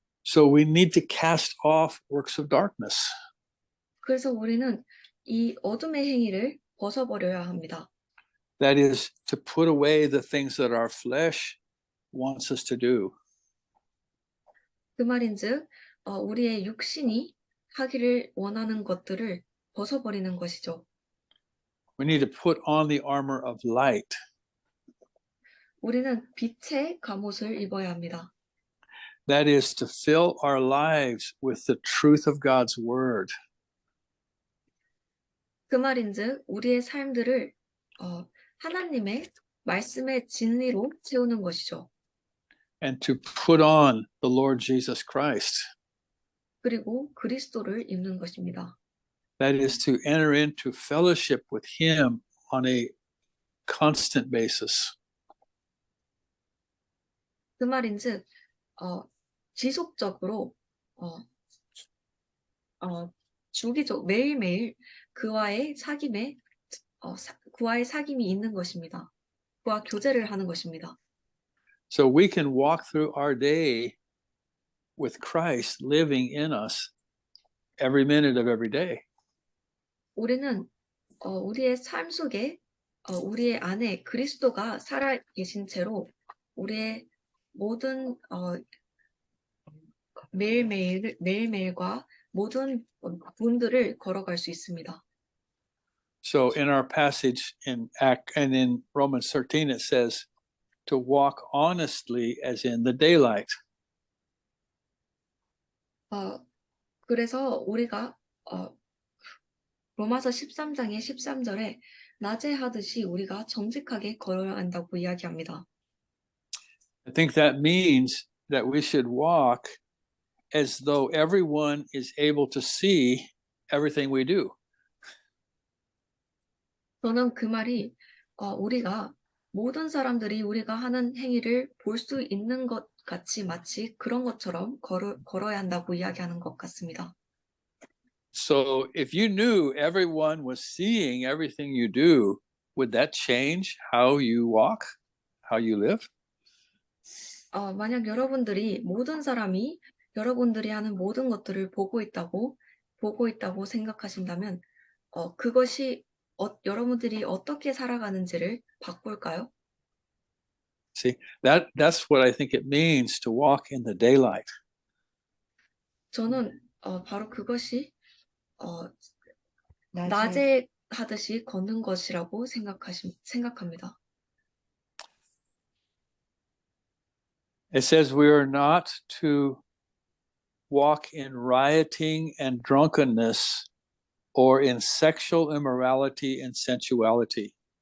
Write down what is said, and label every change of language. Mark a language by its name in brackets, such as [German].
[English] So we need to cast off works of darkness. [Korean] 그래서 우리는 이 어둠의 행위를 벗어버려야 합니다. [English] That is to put away the things that our flesh wants us to do. [Korean] 그 말인즉 우리의 육신이 하기를 원하는 것들을 벗어버리는 것이죠. [English] We need to put on the armor of light. [Korean] 우리는 빛의 갑옷을 입어야 합니다. [English] That is to fill our lives with the truth of God's word. [Korean] 그 말인즉 우리의 삶들을 하나님의 말씀의 진리로 채우는 것이죠. [English] And to put on the Lord Jesus Christ. [Korean] 그리고 그리스도를 입는 것입니다. [English] That is to enter into fellowship with him on a constant basis. [Korean] 그 말인즉 지속적으로 주기적 매일매일 그와의 사귐에 그와의 사귐이 있는 것입니다. 그와 교제를 하는 것입니다. [English] So we can walk through our day with Christ living in us every minute of every day. [Korean] 우리는 우리의 삶 속에 우리의 안에 그리스도가 살아 계신 채로 우리의 모든 매일매일과 모든 분들을 걸어갈 수 있습니다. [English] So in our passage in Act and in Romans 13, it says to walk honestly as in the daylight. [Korean] 그래서 우리가 로마서 13장의 13절에 낮에 하듯이 우리가 정직하게 걸어야 한다고 이야기합니다. [English] I think that means that we should walk as though everyone is able to see everything we do. [Korean] 저는 그 말이 우리가 모든 사람들이 우리가 하는 행위를 볼 수 있는 것 같이 마치 그런 것처럼 걸어야 한다고 이야기하는 것 같습니다. [English] So if you knew everyone was seeing everything you do, would that change how you walk, how you live? [Korean] 만약 여러분들이 모든 사람이 여러분들이 하는 모든 것들을 보고 있다고 생각하신다면 그것이 여러분들이 어떻게 살아가는지를 바꿀까요? [English] See, that's what I think it means to walk in the daylight. [Korean] 저는 바로 그것이 낮에 하듯이 걷는 것이라고 생각합니다. [English] It says we are not to walk in rioting and drunkenness or in sexual immorality and sensuality.